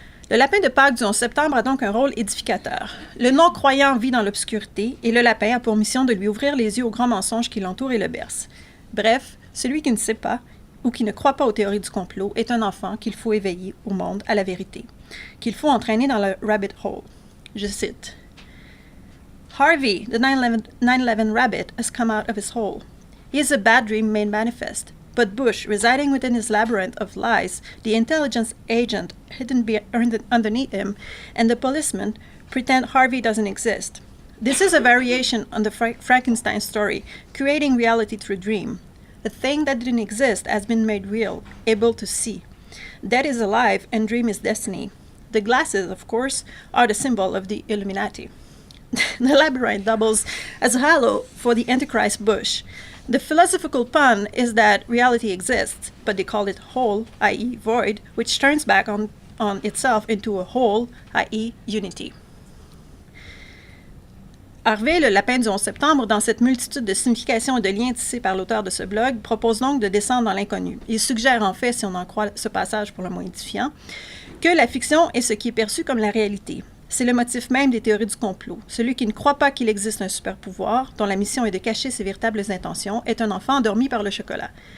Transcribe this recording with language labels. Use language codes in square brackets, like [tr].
[fr] Le lapin de Pâques du 11 septembre a donc un rôle édificateur. Le non-croyant vit dans l'obscurité et le lapin a pour mission de lui ouvrir les yeux aux grands mensonges qui l'entourent et le bercent. Bref, celui qui ne sait pas ou qui ne croit pas aux théories du complot est un enfant qu'il faut éveiller au monde, à la vérité, qu'il faut entraîner dans le rabbit hole. Je cite. [en] Harvey, the 9/11 rabbit, has come out of his hole. He is a bad dream made manifest. But Bush, residing within his labyrinth of lies, the intelligence agent hidden underneath him, and the policeman pretend Harvey doesn't exist. This is a variation on the Frankenstein story, creating reality through dream. A thing that didn't exist has been made real, able to see. Dead is alive and dream is destiny. The glasses, of course, are the symbol of the Illuminati. The labyrinth doubles as a halo for the Antichrist Bush. The philosophical pun is that reality exists, but they call it whole, i.e. void, which turns back on itself into a whole, i.e. unity. [fr] Harvey, le lapin du 11 septembre, dans cette multitude de significations et de liens tissés par l'auteur de ce blog, propose donc de descendre dans l'inconnu. Il suggère en fait, si on en croit ce passage pour le moins édifiant, que la fiction est ce qui est perçu comme la réalité. C'est le motif même des théories du complot. Celui qui ne croit pas qu'il existe un super-pouvoir, dont la mission est de cacher ses véritables intentions, est un enfant endormi par le chocolat.